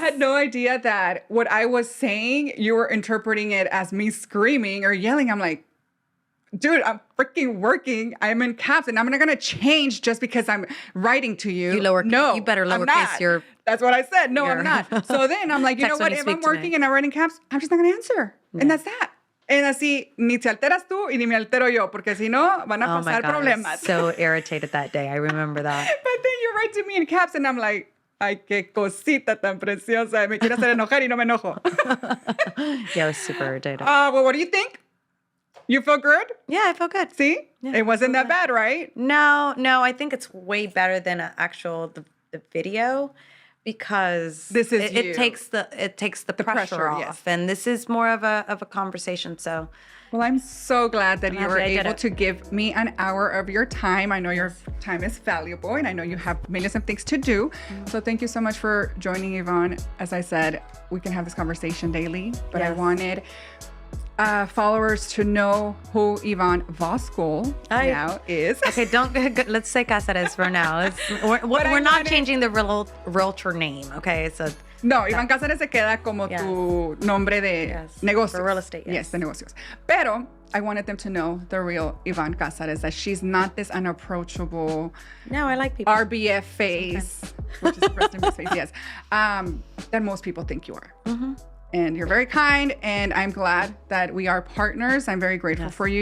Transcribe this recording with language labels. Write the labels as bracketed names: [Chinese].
[English] I had no idea that what I was saying, you were interpreting it as me screaming or yelling. I'm like, dude, I'm freaking working. I'm in caps, and I'm not gonna change just because I'm writing to you. You better lowercase your. That's what I said. No, I'm not. So then I'm like, you know what? If I'm working and I'm writing caps, I'm just not gonna answer, and that's that. And [Spanish] así, ni te alteras tú y ni me altero yo, porque si no, van a pasar problemas. [English] I was so irritated that day. I remember that. But then you write to me in caps, and I'm like, [Spanish] ay, qué cosita tan preciosa. Me quiere hacer enojar y no me enojo. [English] Yeah, I was super irritated. Well, what do you think? You feel good? Yeah, I feel good. See? Yeah, it wasn't that bad, right? No, I think it's way better than the video, because it takes the pressure off. Yes. And this is more of a conversation. So well, I'm so glad that you were able to give me an hour of your time. I know your time is valuable, and I know you have millions of things to do. Mm-hmm. So thank you so much for joining, Yvonne. As I said, we can have this conversation daily, but yes. I wanted followers to know who Yvonne Voskuhl now is. Okay, let's say Cazares for now. We're not changing the realtor name, okay? So [Spanish] no, Yvonne Cazares se queda como tu nombre de negocios. [English] For real estate, yes. Yes, [Spanish] de negocios. Pero [English] I wanted them to know the real Yvonne Cazares, that she's not this unapproachable, no, I like people, RBF face, which is President face, yes, that most people think you are. Mm-hmm. And you're very kind, and I'm glad that we are partners. I'm very grateful for you.